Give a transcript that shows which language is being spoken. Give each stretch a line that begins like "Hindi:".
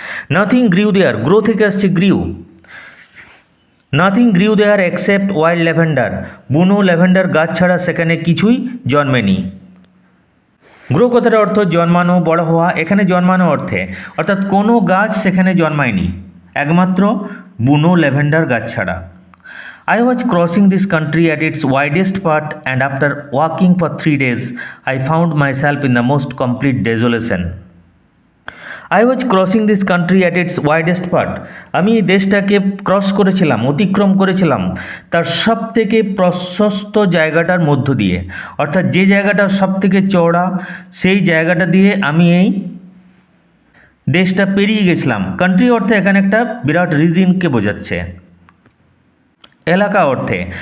English: nothing grew there, grow থেকে আসছে grew, nothing grew there except wild lavender,
Bangla: বুনো ল্যাভেন্ডার গাছ ছাড়া সেখানে কিছুই জন্মেনি। গ্রো কথার অর্থ জন্মানো, বড় হওয়া, এখানে জন্মানো অর্থে, অর্থাৎ কোনো গাছ সেখানে জন্মায়নি, একমাত্র বুনো ল্যাভেন্ডার গাছ ছাড়া।
English: I was crossing this country at its widest part, and after walking for 3 days, I found myself in the most complete desolation. I was crossing this country at its widest part.
Bangla: আমি এই দেশটাকে cross করেছিলাম, অতিক্রম করেছিলাম তার সব থেকে প্রশস্ত জায়গাটার মধ্য দিয়ে, অর্থাৎ যে জায়গাটা সব থেকে চওড়া সেই জায়গাটা দিয়ে আমি এই দেশটা পেরিয়ে গেছিলাম। কান্ট্রি অর্থে এখানে একটা বিরাট রিজিনকে বোঝাচ্ছে, এলাকা অর্থে।